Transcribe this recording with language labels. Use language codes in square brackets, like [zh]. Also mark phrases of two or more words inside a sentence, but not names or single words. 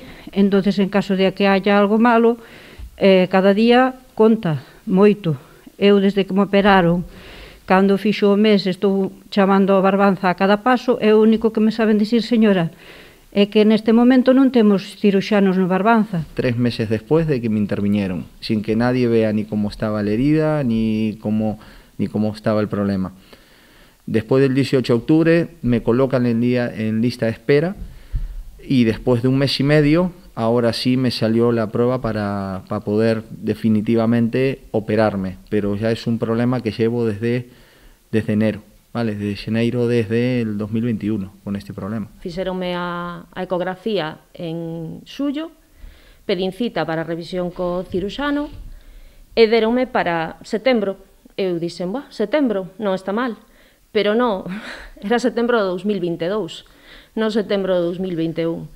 [es] Entonces, en caso de que haya algo malo, [gl] cada día conta moito. Eu, desde que me operaron, cando fixo o mes, estou chamando a Barbanza a cada paso, e o único que me saben dicir, señora, é que neste momento non temos ciruxanos no Barbanza. [es] 3 meses después de que me intervinieron, sin que nadie vea ni cómo estaba la herida, ni cómo estaba el problema. Después del 18 de octubre me colocan en lista de espera y después de 1 mes y medio, ahora sí me salió la prueba para poder definitivamente operarme, pero ya es un problema que llevo desde enero. Vale, desde xaneiro desde el 2021 con este problema. [gl] Fixeronme a ecografía en xullo, pedín cita para revisión co ciruxano e deronme para setembro. Eu dixen, setembro non está mal, pero non, era setembro de 2022, non setembro de 2021.